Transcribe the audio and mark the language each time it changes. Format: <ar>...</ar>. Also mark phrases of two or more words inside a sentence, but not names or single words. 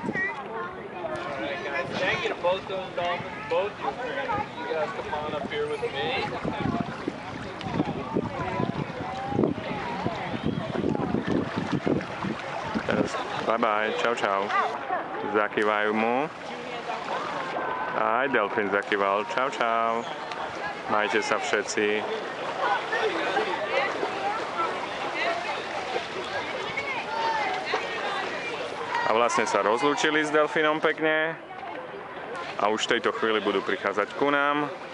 <en>Alright guys, thank you to both those dolphins, both your trainers. You guys come on up here with me.</en> <sk>Teraz</sk> <en>bye bye,</en> <sk>čau čau. Zakývajú mu. Aj delfín zakýval, čau čau. Majte sa všetci. A vlastne sa rozlúčili s delfínom pekne a už v tejto chvíli budú prichádzať ku nám.</sk>